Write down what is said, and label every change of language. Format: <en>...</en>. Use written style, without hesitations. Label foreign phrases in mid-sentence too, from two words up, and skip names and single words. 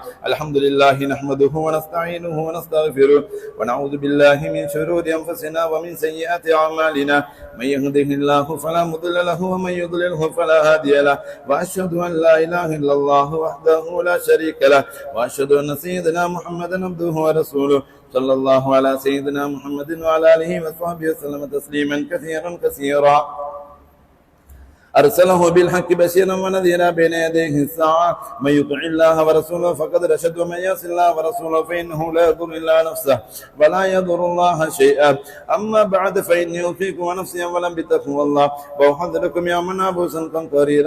<ar>الحمد لله نحمده ونستعينه ونستغفره ونعوذ بالله من شرور أنفسنا ومن سيئات أعمالنا من يهده الله فلا مضل له ومن يضلله فلا هادي له وأشهد أن لا إله إلا الله وحده لا شريك له وأشهد أن سيدنا محمدا عبده ورسوله صلى الله على سيدنا محمد وعلى آله وصحبه وسلم تسليما كثيرا أرسله بالحق بشيرا ونذيرا بين يديه الساعة من يطع الله ورسوله فقد رشد ومن يعص الله ورسوله فإنه لا يضر إلا نفسه ولا يضر الله شيئا. أما بعد فإني أوصيكم ونفسي أولا بتقوى الله وأحذركم يوما عبوسا قمطريرا.</ar>